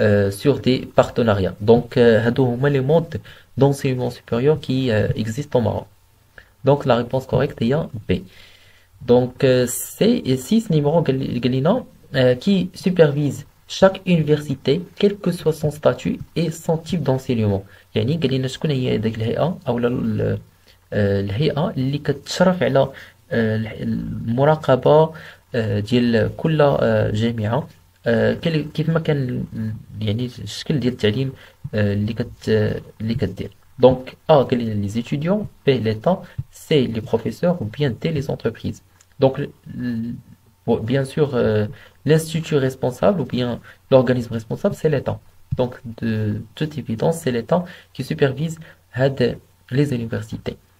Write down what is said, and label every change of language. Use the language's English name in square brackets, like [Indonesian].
[French] sur des partenariats. Donc, [Arabic] هادو هما [French] les modes d'enseignement supérieur qui existent au Maroc. Donc, la réponse correcte est B. Donc, c'est 6 numéro Galina qui supervise chaque université, quel que soit son statut et son type d'enseignement. [Arabic] يعني قالنا شكون هي هذيك الهيئة أو الهيئة اللي كتشرف على المراقبة ديال كل جامعة كيف ما كان يعني الشكل ديال التعليم اللي كدير. [French] Donc A [Arabic] قال لنا [French] les étudiants, B l'État, C les professeurs ou bien D les entreprises. Donc bon, bien sûr l'institut responsable ou bien l'organisme responsable c'est l'État. Donc de toute évidence c'est l'État qui supervise les universités.